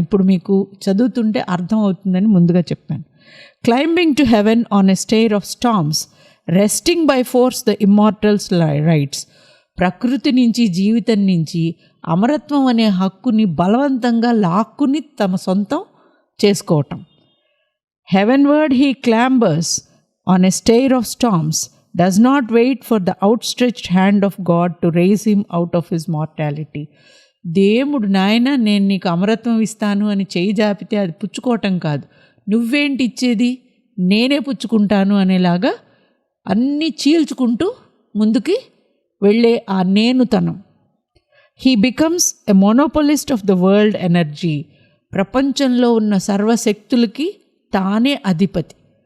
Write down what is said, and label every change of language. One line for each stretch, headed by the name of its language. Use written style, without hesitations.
Telugu: ఇప్పుడు మీకు చదువుతుంటే అర్థం అవుతుందని ముందుగా చెప్పాను.
English: Climbing to heaven on a stair of storms, wresting by force the immortals' rights.
Telugu: ప్రకృతి నుంచి, జీవితం నుంచి అమరత్వం అనే హక్కుని బలవంతంగా లాక్కుని తమ సొంతం చేసుకోవటం.
English: Heavenward he clambers on a stair of storms, does not wait for the outstretched hand of God to raise him out of his mortality.
Telugu: దేవుడు నాయన నేను నీకు అమరత్వం ఇస్తాను అని చేయి జాపితే అది పుచ్చుకోవటం కాదు, నువ్వేంటి ఇచ్చేది, నేనే పుచ్చుకుంటాను అనేలాగా అన్నీ చీల్చుకుంటూ ముందుకి వెళ్ళే ఆ నేనుతనం.
English: He becomes a monopolist of the world energy.
Telugu: ప్రపంచంలో ఉన్న సర్వశక్తులకి తానే అధిపతి.